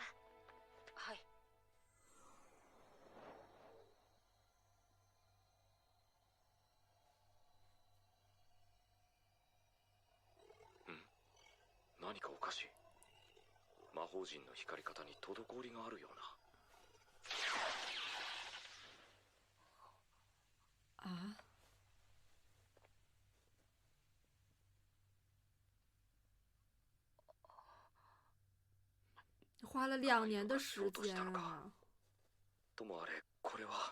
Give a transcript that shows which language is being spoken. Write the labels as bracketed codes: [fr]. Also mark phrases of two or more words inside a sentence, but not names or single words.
[ja] はい。何かおかしい。魔法陣の光り方に滞りがあるような。 [zh] 啊！花了2年的时间啊！ [ja] ともあれこれは。